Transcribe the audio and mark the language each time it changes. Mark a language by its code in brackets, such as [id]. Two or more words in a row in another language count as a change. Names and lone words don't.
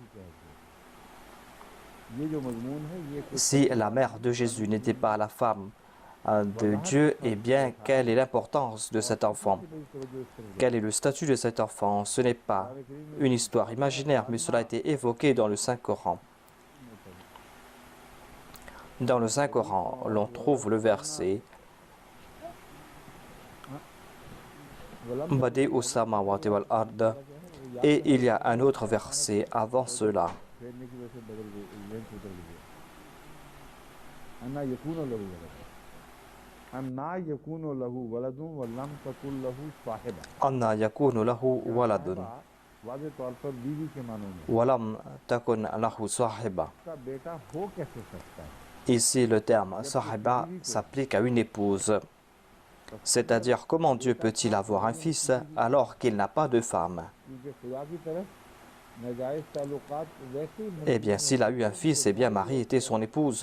[fr] Si la mère de Jésus n'était pas la femme de Dieu, eh bien, quelle est l'importance de cet enfant? Quel est le statut de cet enfant? Ce n'est pas une histoire imaginaire, mais cela a été évoqué dans le Saint-Coran. Dans le Saint-Coran, l'on trouve le verset [ar] بديع السماوات والأرض, [fr] et il y a un autre verset avant cela. [ar] أنى يكون له ولد ولم تكن له صاحبة. [fr] Ici, le terme sahiba s'applique à une épouse. C'est-à-dire, comment Dieu peut-il avoir un fils alors qu'il n'a pas de femme? Eh bien, s'il a eu un fils, eh bien, Marie était son épouse.